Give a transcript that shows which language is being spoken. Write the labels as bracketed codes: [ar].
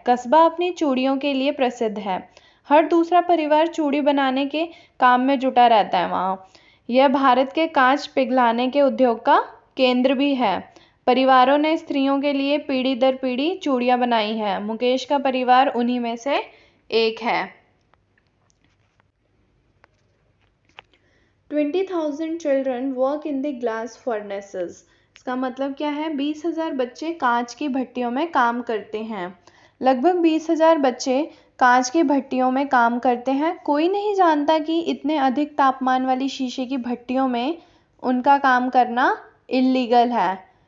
[hi] कस्बा अपनी चूड़ियों के लिए प्रसिद्ध है। हर दूसरा परिवार चूड़ी बनाने के काम में जुटा रहता है वहाँ। यह भारत के कांच पिघलाने के उद्योग का केंद्र भी है। परिवारों ने स्त्रियों के लिए पीढ़ी दर पीढ़ी चूड़ियाँ बनाई हैं। मुकेश का परिवार उन्हीं में से एक है। [en] 20,000 children work in the glass furnaces। [hi] इसका मतलब क्या है? 20,000 बच्चे कांच की भट्टियों में काम करते हैं। लगभग 20,000 बच्चे कांच की भट्टियों में काम करते हैं। कोई नहीं जानता कि इतने अधिक तापमान वाली शीशे की भट्टियों में उनका काम करना इल्लीगल है।